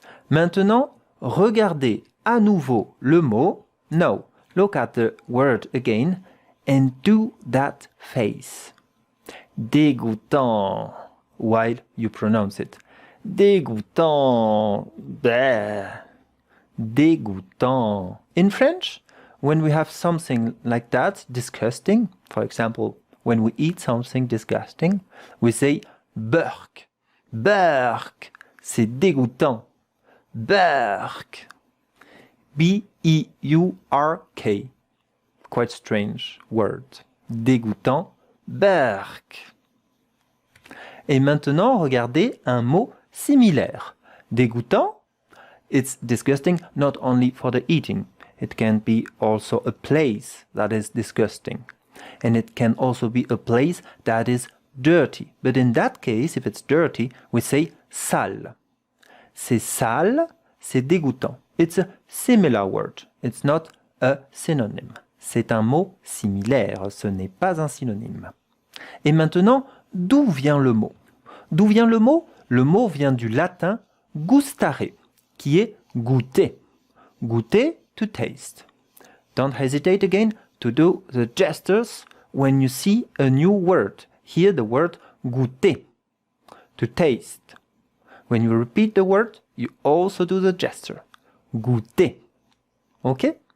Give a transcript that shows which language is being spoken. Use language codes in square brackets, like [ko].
[fr] Maintenant, regardez à nouveau le mot. [en] Now, look at the word again and do that face. Dégoûtant while you pronounce it. [fr] Dégoûtant. Bleh. Dégoûtant. [en] In French, when we have something like that, disgusting, for example, when we eat something disgusting, we say burk. [fr] Burk. C'est dégoûtant. Burk. [en] B-E-U-R-K. Quite strange word. Dégoûtant. [fr] Burk. Et maintenant, regardez un mot similaire. [en] Dégoûtant, it's disgusting not only for the eating. It can be also a place that is disgusting. And it can also be a place that is dirty. But in that case, if it's dirty, we say sale. [fr] C'est sale, c'est dégoûtant. [en] It's a similar word. It's not a synonym. [fr] C'est un mot similaire, ce n'est pas un synonyme. Et maintenant, d'où vient le mot? D'où vient le mot? Le mot vient du latin gustare, qui est goûter. Goûter, [en] to taste. Don't hesitate again to do the gestures when you see a new word. Here the word goûter, to taste. When you repeat the word, you also do the gesture. Goûter. Ok?